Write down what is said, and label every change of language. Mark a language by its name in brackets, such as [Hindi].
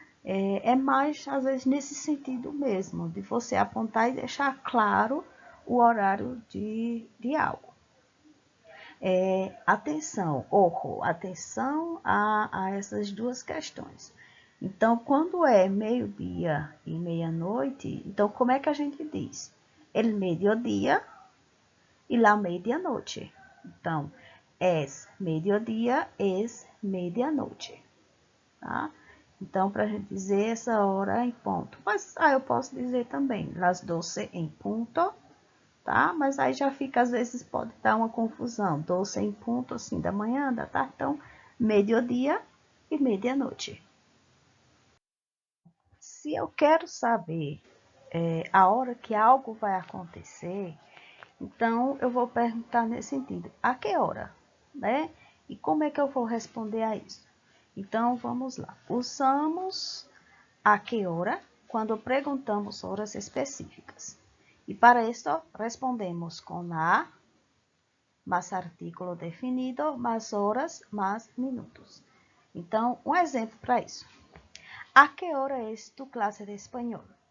[Portuguese] É mais, às vezes, nesse sentido mesmo, de você apontar e deixar claro o horário de algo. Atenção, atenção a essas 2 questões. Então, quando é meio-dia e meia-noite, então como é que a gente diz? [Spanish] El mediodía e la medianoche. Então, es mediodía, es medianoche, tá? [Portuguese] Então, para a gente dizer essa hora em ponto. Mas eu posso dizer também, las 12 em ponto, tá? Mas aí já fica, às vezes, pode dar uma confusão. 12 em ponto, assim, da manhã, da tarde. Então, meio-dia e meia-noite. Se eu quero saber a hora que algo vai acontecer, então eu vou perguntar nesse sentido, a que hora, né? E como é que eu vou responder a isso? Então, vamos lá. Usamos a que hora quando perguntamos horas específicas. E para isso, respondemos com a, mais artículo definido, mais horas, mais minutos. Então, um exemplo para isso. [Spanish] ¿A que hora es tu clase de español?